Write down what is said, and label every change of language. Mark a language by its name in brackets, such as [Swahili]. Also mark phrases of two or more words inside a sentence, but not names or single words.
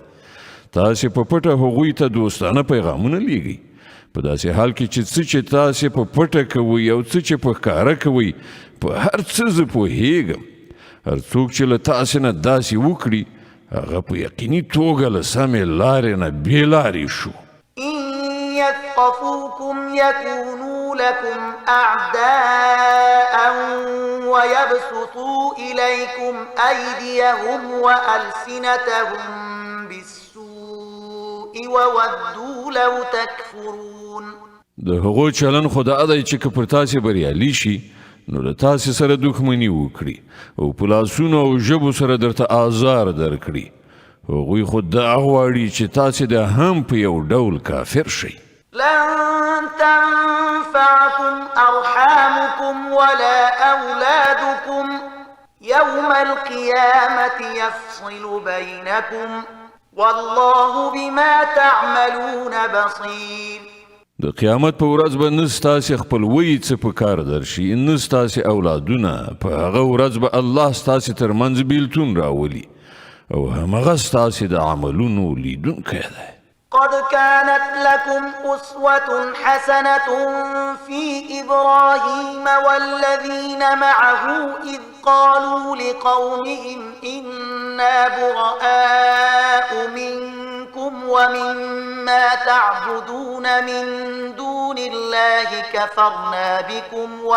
[Pashto] تاسې په پټه هغوی ته دوستانه پیغامونه لیږئ په داسې حال کې چې څه چې تاسې په پټه کوئ او څه چې په ښکاره کوئ په هر څه زه پوهیږم. هر څوک چې له تاسې نه داسې وکړي هغه په یقیني توګه له سمې لارې نه بې لارې شو. [Arabic] إن يثقفوكم يكونوا لكم أعداء ويبسطوا إليكم أيديهم وألسنتهم بالسوء وودوا لو تكفرون. [Pashto] د هغو چلن خو دا دی چې که پر تاسې بریالي شي نو له تاسې سره دښمني وکړي او په لاسونو او ژبو سره درته آزار درکړي. هغوی خو دا غواړي چې تاسې د هم په یو ډول کافر شئ. [Arabic] لن تنفعكم أرحامكم ولا أولادكم يوم القيامة يفصل بينكم والله بما تعملون بصير. [Pashto] د قیامت په ورځ به نه ستاسې خپلوۍ څه په کار درشي، نه ستاسې اولادونه. په هغه ورځ به الله ستاسې ترمنځ بیلتون راولي او همغه ستاسې د عملونو لیدونکی دی. [Arabic] قد كانت لكم أسوة حسنة في إبراهيم والذين معه إذ قالوا لقومهم إنا براء منكم ومما تعبدون من دون الله كفرنا بكم